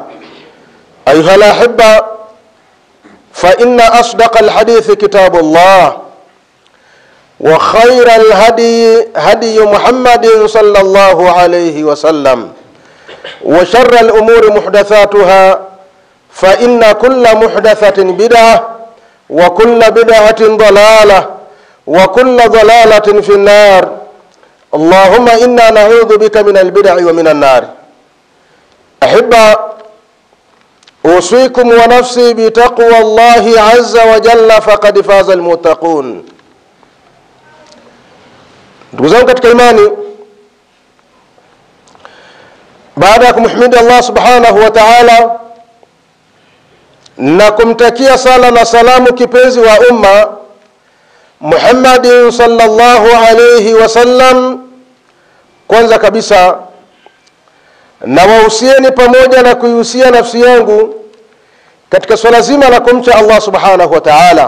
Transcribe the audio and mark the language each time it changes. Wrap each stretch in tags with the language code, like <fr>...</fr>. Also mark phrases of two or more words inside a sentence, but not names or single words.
<ar>أيها الأحبة، فإن أصدق الحديث كتاب الله، وخير الهدي هدي محمد صلى الله عليه وسلم، وشر الأمور محدثاتها، فإن كل محدثة بدعة وكل بدعة ضلالة وكل ضلالة في النار. اللهم إنا نعوذ بك من البدع ومن النار. أحبة، أوصيكم ونفسي بتقوى الله عز وجل فقد فاز المتقون.</ar> <sw>Ndugu zangu katika imani, baada ya kumhimidi</sw> <ar>الله سبحانه وتعالى</ar> <sw>na kumtakia sala na salamu kipenzi wa umma Muhammad</sw> <ar>صلى الله عليه وسلم,</ar> <sw>kwanza kabisa na wahusieni pamoja na kuihusia nafsi yangu katika swala zima la kumcha</sw> <ar>الله سبحانه وتعالى.</ar>